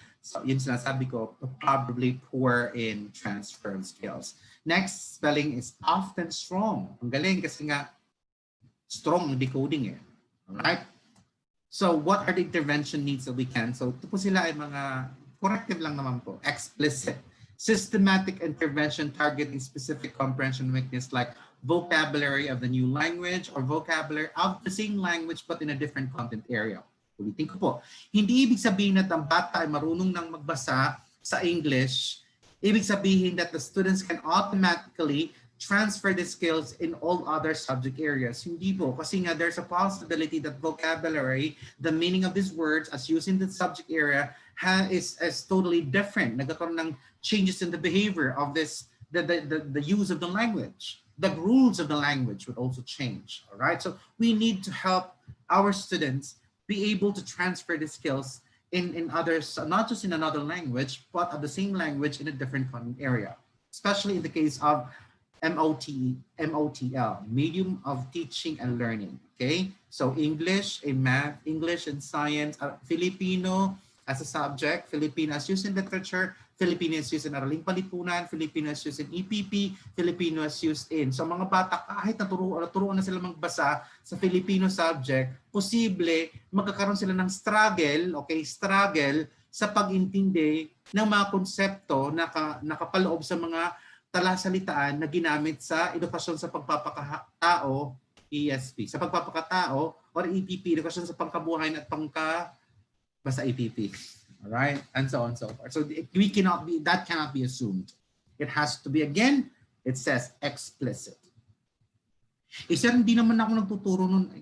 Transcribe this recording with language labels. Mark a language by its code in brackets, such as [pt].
[en] So [tl] yun sinasabi ko, [en] probably poor in transfer of skills. Next, spelling is often strong. [tl] Ang galing kasi nga [en] strong ang decoding eh. Alright? So what are the intervention needs that we can? [tl] So ito po sila ay mga corrective lang naman po. [en] Explicit. Systematic intervention targeting specific comprehension weakness like vocabulary of the new language or vocabulary of the same language but in a different content area. [tl] Ulitin ko po, hindi ibig sabihin na ang bata ay marunong nang magbasa sa English. Ibig sabihin [en] that the students can automatically transfer the skills in all other subject areas. [tl] Hindi po, kasi nga [en] there's a possibility that vocabulary, the meaning of these words as used in the subject area is totally different. [tl] Nagkakaroon ng [en] changes in the behavior of this the use of the language. The rules of the language would also change. All right. So we need to help our students be able to transfer the skills in others, not just in another language, but of the same language in a different content area, especially in the case of MOTL, medium of teaching and learning. Okay, so English in math, English in science, Filipino as a subject, Filipino as used in literature, Filipino is used in Araling Palipunan, Filipino is used in EPP, Filipino is used in. [tl] So mga bata, kahit naturuan na sila magbasa sa Filipino subject, posible magkakaroon sila ng struggle, okay, struggle sa pag-intindi ng mga konsepto na nakapaloob sa mga talasalitaan na ginamit sa edukasyon sa pagpapakatao, ESP, sa pagpapakatao or EPP, edukasyon sa pangkabuhayan at basta EPP. [en] All right, and so on and so forth. So that cannot be assumed. It has to be, again, it says explicit. [tl] Sir, hindi naman ako nagtuturo nun.